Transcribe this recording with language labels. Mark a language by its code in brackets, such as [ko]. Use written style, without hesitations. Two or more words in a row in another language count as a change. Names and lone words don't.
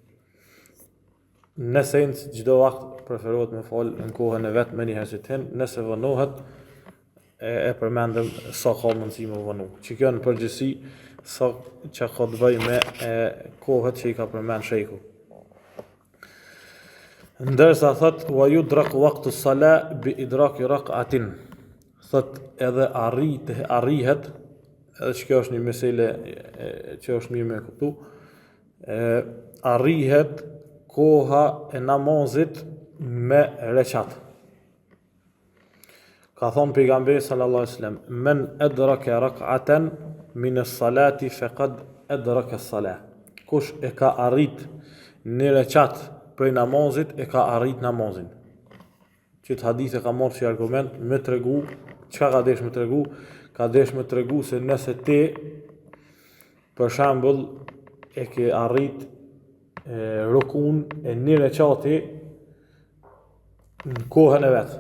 [sq] Në sens çdo vakt preferohet me fal në kohën e vet me një herë si të hin, nëse vënohet e përmendëm sa ka mundësi me vënu. Që kjo në përgjithësi sa që ka të bëjë me kohët që i ka përmend sheikhu. Ndërsa thot [ar] ويدرك وقت الصلاة بإدراك ركعة. [sq] Thot edhe arrihet, edhe që kjo është një mesele që është mirë me kuptu, arrihet koha e namazit me reqat. Ka thonë pejgamberi [ar] صلى الله عليه وسلم، من أدرك ركعة من الصلاة فقد أدرك الصلاة. [sq] Kush e ka arrit një reqat prej namazit, e ka arrit namazin. Që të hadith e ka marrë si argument me tregu, çka ka desh me tregu? Ka desh me tregu se nëse ti, për shembull, e ke arrit rukun e një reqati në kohën e vetë.